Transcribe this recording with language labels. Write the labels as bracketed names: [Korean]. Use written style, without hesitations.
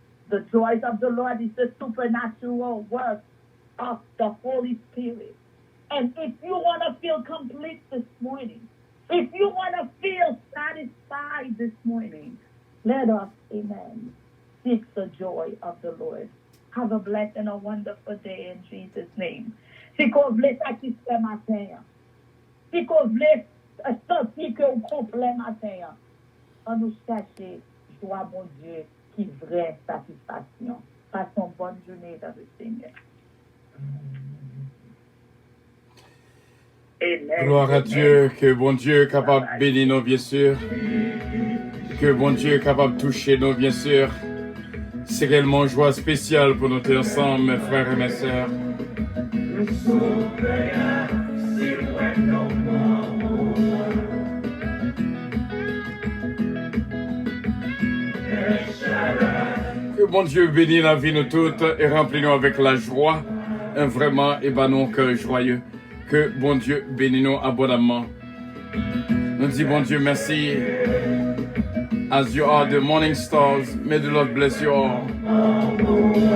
[English] The joy of the Lord is the supernatural work of the Holy Spirit. And if you want to feel complete this morning, if you want to feel satisfied this morning, let us, amen, seek the joy of the Lord. Have a blessed and a wonderful day in Jesus' name. [French] Si qu'on voulait satisfaire matin, si qu'on voulait sentir que au complet matin, on nous cherche joie, mon Dieu, qui vraie satisfaction. Passons bonne journée dans le Seigneur. Amen. Gloire à Dieu, que bon Dieu est capable de bénir nous, bien sûr. Que bon Dieu est capable de toucher nous, bien sûr. C'est réellement une joie spéciale pour nous tous ensemble, mes frères et mes sœurs. Que bon Dieu bénisse la vie de nous toutes et remplit nous avec la joie. Vraiment, et ben non, cœur joyeux. Que bon Dieu bénisse nous abondamment. Nous disons bon Dieu merci. [English] As you are the morning stars, may the Lord bless you all.